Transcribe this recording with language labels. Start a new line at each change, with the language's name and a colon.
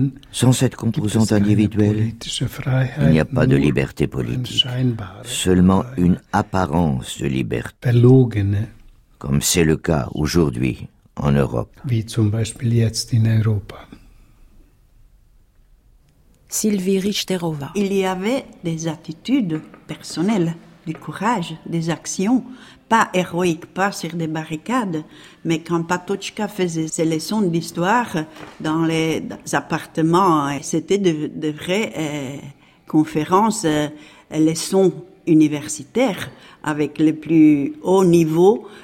French: Sans cette composante individuelle, il n'y a pas de liberté politique. Seulement une apparence de liberté. Comme c'est le cas aujourd'hui en Europe.
German: Wie zum Beispiel jetzt in Europa.
French: Sylvie Richterova. Il y avait des attitudes personnelles, du courage, des actions, pas héroïques, pas sur des barricades, mais quand Patochka faisait ses leçons d'histoire dans les appartements, c'était de vraies conférences, leçons universitaires avec les plus hauts niveaux.